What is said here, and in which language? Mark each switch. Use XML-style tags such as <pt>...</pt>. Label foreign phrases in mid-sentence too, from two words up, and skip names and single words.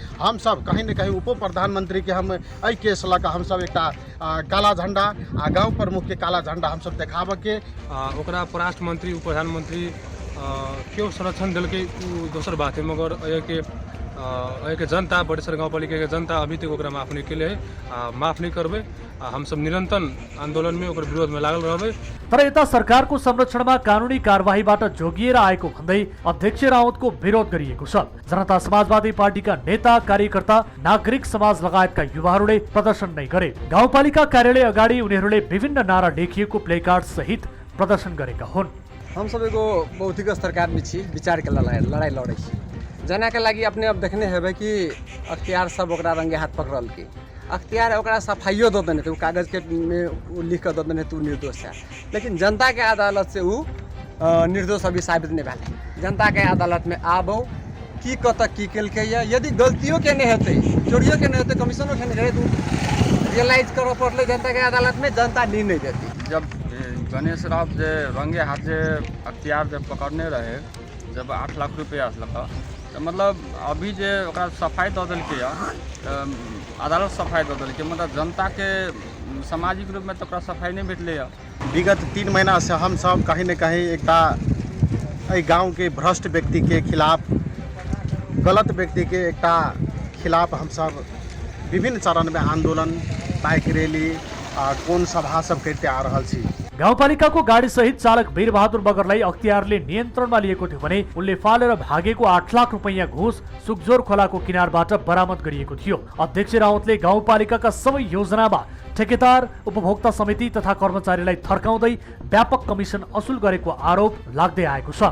<mai>हम सब कहीं न कहीं उप प्रधानमंत्री के हम एहि केस लग हम सब एकटा काला झंडा गाँव प्रमुख के काला झंडा हम सब देखाब के ओकरा परराष्ट्र मंत्री उप प्रधानमंत्री क्यों संरक्षण दिलकै उ दोसर बात है, मगर के जनता बटेश्वर गाउँपालिका के जनता अभी तक ओकरा माफ नहीं केले है, माफ नहीं करबे। हम सब निरंतर आंदोलन में ओकर विरोध में लागल रहबे।</mai> <ne>तर यता सरकारको संरक्षणमा कानुनी कारबाहीबाट जोगिएर आएको भन्दै अध्यक्ष राउतको विरोध गरिएको छ। जनता समाजवादी पार्टीका नेता, कार्यकर्ता, नागरिक समाज लगायतका युवाहरूले प्रदर्शन नै गरे। गाउँपालिका कार्यालय अगाडि उनीहरूले विभिन्न नारा लेखिएको प्लेकार्ड सहित प्रदर्शन गरेका हुन्।</ne> <mai>हम सब एगो बौद्धिक सरकार में छी, विचार के लड़ाई लड़े छी। जना के लागी अपने अब देखने हेबे कि अख्तियार सब ओकरा रंगे हाथ पकड़ल के अख्तियार ओकरा सफाइयो दे देने थे, कागज के में लिख कर दे देने थे निर्दोष है। लेकिन जनता के अदालत से वो निर्दोष अभी साबित नहीं भेल। जनता के अदालत में आबो की कतक की केलकै या, यदि गलतियों के नहीं होते, चोरियों के नहीं होते, कमीशनों के नहीं होते, रियलाइज कर पड़े जनता के अदालत में, जनता निर्णय देती। जब गणेश राउत जे रंगे हाथ जे अख्तियार जब पकड़ने रहे, जब 8 लाख रुपया लगा, तो मतलब अभी जे ओकरा सफाई दे दिलकै, अदालत सफाई दे दिलकै, मतलब जनता के सामाजिक रूप में तो ओकरा सफाई नहीं भेटलै। विगत 3 महीना से हम सब कहीं न कहीं एकटा गाँव के भ्रष्ट व्यक्ति के खिलाफ, गलत व्यक्ति के एकटा खिलाफ हम सब विभिन्न चरण में आंदोलन, बाइक रैली, कोन सभा सब करते आ रहल छी।</mai> <ne>गाउँपालिकाको गाडी सहित चालक वीरबहादुर मगरलाई अख्तियारले नियन्त्रणमा लिएको थियो भने उनले फालेर भागेको 8 लाख रुपैयाँ घुस सुकजोर खोलाको किनारबाट बरामद गरिएको थियो। अध्यक्ष राउतले गाउँपालिकाका सबै योजनामा ठेकेदार, उपभोक्ता समिति तथा कर्मचारीलाई थर्काउँदै व्यापक कमिसन असुल गरेको आरोप लाग्दै आएको छ।</ne>